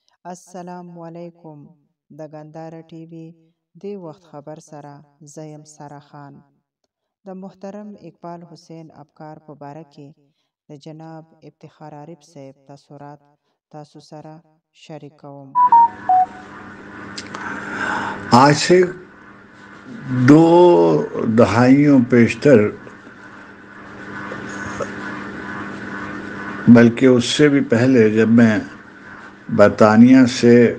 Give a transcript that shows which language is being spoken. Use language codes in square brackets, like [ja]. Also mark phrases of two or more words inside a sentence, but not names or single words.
[ps] السلام علیکم د ګنداره ټي وي دی وخت خبر سره زیم سره خان د محترم اقبال حسین افکار په باره کې د جناب افتخار عارف صاحب تاثرات تاسو سره شریکوم. [ur] آج سے 2 دہائیوں پیشتر بلکہ اس سے بھی پہلے جب میں برطانیہ سے